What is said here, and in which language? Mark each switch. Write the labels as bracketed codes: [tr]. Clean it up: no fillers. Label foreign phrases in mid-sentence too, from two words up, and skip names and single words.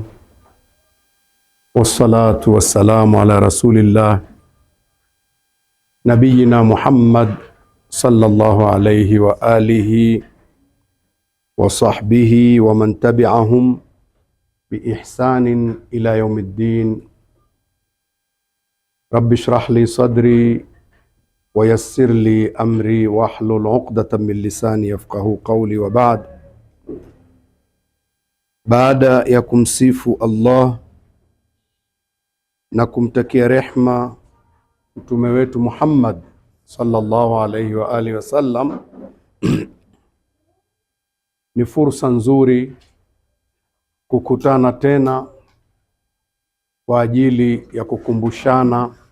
[ar] والصلاة والسلام على رسول الله نبينا محمد صلى الله عليه وعلى آله وصحبه ومن تبعهم بإحسان إلى يوم الدين. رب اشرح لي صدري ويسر لي أمري واحلل عقدة من لساني يفقه قولي وبعد. [sw] Baada ya kumsifu Allah na kumtakia rehma mtume wetu Muhammad [ar] صلى الله عليه وعلى آله وسلم, [sw] ni fursa nzuri kukutana tena kwa ajili ya kukumbushana